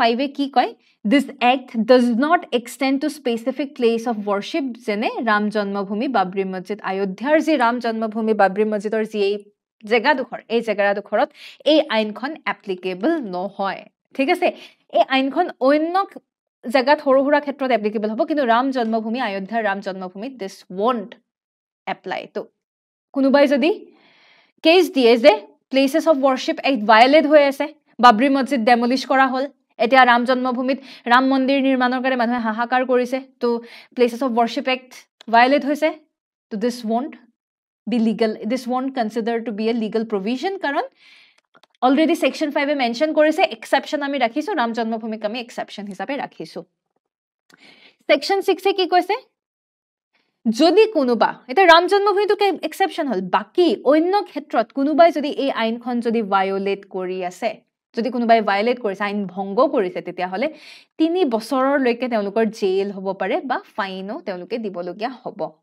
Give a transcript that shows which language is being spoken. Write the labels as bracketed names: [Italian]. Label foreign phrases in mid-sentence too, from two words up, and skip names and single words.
[Assamese] এ কি কয় [English] this act does not extend to specific place of worship [Assamese] যেনে ৰাম জন্মভূমি বাবৰি মছজিদ অযোধ্যাৰ যি ৰাম জন্মভূমি বাবৰি মছজিদৰ যি এই জেগাডোখৰ এই জেগাডোখৰত এই আইনখন এপ্লিকেবল নহয় ঠিক আছে এই আইনখন অন্য জেগাত সৰু সুৰা ক্ষেত্ৰত এপ্লিকেবল হ'ব কিন্তু ৰাম জন্মভূমি অযোধ্যাৰ ৰাম জন্মভূমিত [English] this won't apply [Assamese] তো কোনোবাই যদি কেছ দিয়ে যে প্লেচেছ অফ ৱৰ্শ্বিপ এক্ট ভায়লেট হৈ আছে বাবৰি মছজিদ ডেমলিছ কৰা হ'ল এতিয়া ৰাম জন্মভূমিত ৰাম মন্দিৰ নিৰ্মাণৰ কাৰণে মানুহে হাহাকাৰ কৰিছে তো প্লেচেছ অফ ৱৰ্শ্বিপ এক্ট ভায়লেট হৈছে তো [English] this won't be legal this won't consider to be a legal provision [Assamese] কাৰণ অলৰেডি সেকশ্যন 5 এ মেনশ্যন কৰিছে এক্সেপশ্যন আমি ৰাখিছোঁ ৰাম জন্মভূমিক আমি এক্সেপশ্যন হিচাপে ৰাখিছোঁ সেকশ্যন 6 এ কি কৈছে যদি কোনোবা এটা ৰাম জন্মভূমিটোকে এক্সেপশ্যন হ'ল বাকি অন্য ক্ষেত্ৰত কোনোবাই যদি এই আইনখন যদি ভায়োলেট কৰি আছে যদি কোনোবাই ভায়োলেট কৰিছে আইন ভংগ কৰিছে তেতিয়াহ'লে 3 বছৰলৈকে তেওঁলোকৰ জেইল হ'ব পাৰে বা ফাইনো তেওঁলোকে দিবলগীয়া হ'ব